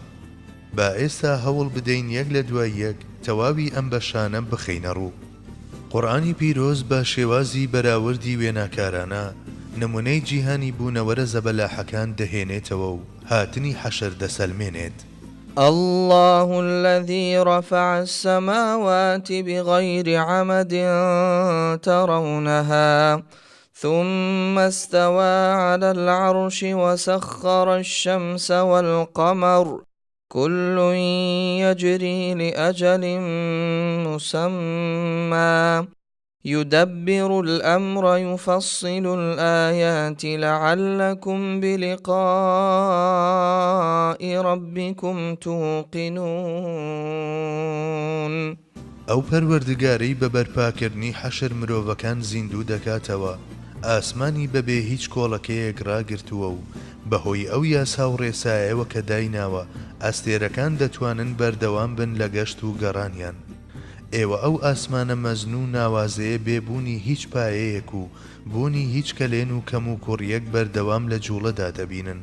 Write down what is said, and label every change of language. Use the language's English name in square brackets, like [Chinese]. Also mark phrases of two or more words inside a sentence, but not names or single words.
[Central Kurdish] با ئێستا هەوڵ بدەین یەک لە دوای یەک تەواوی ئەم بەشانە بخەینە ڕوو. قورئانی پیرۆز بە شێوازی بەراوردی وێناکارانە نمونەی جیهانی بوونەوەرە زەبەلاحەکان دەهێنێتەوە و هاتنی حەشر دەسەلمێنێت. [Arabic] الله الذي رفع السماوات بغير عمد ترونها ثم استوى على العرش وسخر الشمس والقمر كل يجري لأجل مسمى يدبر الأمر يفصل الآيات لعلكم بلقاء ربكم توقنون. [Central Kurdish] ئەو پەروەردگارەی بە بەرپاکردنی حەشر مرۆڤەکان زیندوو دەکاتەوە، ئاسمانی بەبێ هیچ کۆڵەکەیەک ڕاگرتووە و بەهۆی ئەو یاسا و ڕێسایەوە کە دایناوە ئەستێرەکان دەتوانن بەردەوام بن لە گەشت و گەڕانیان. ئێوە ئەو ئاسمانە مەزن و ناوازەیە بێبوونی هیچ پایەیەک و بوونی هیچ کەلێن و کەم و کوڕیەک بەردەوام لە جوڵەدا دەبینن.